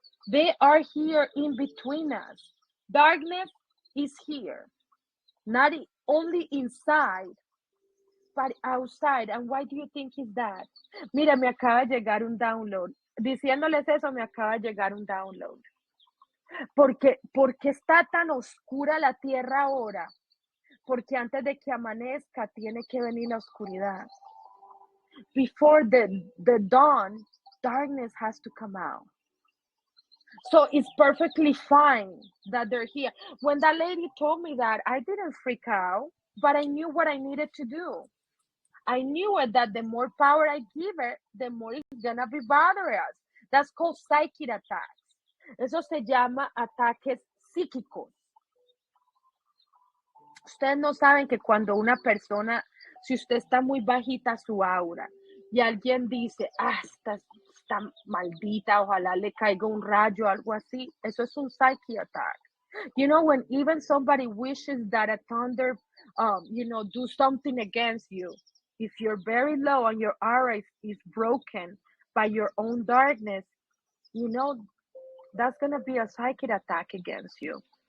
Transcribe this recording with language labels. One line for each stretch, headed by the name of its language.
English: They are here in between us. Darkness is here, not only inside, but outside. And why do you think is that?
Spanish: Mira, me acaba de llegar un download. Diciéndoles eso, me acaba de llegar un download. Porque está tan oscura la tierra ahora, porque antes de que amanezca tiene que venir la oscuridad.
English: Before the dawn, darkness has to come out. So it's perfectly fine that they're here. When that lady told me that, I didn't freak out. but I knew what I needed to do. I knew it that the more power I give it, the more it's gonna be bothering us. That's called psychic attacks.
Spanish: Eso se llama ataques psíquicos. Ustedes no saben que cuando una persona, si usted está muy bajita su aura y alguien dice, está maldita, ojalá le caiga un rayo, algo así, eso es un psyche attack.
English: You know, when even somebody wishes that a thunder, do something against you, if you're very low and your aura is broken by your own darkness, that's going to be a psychic attack against you.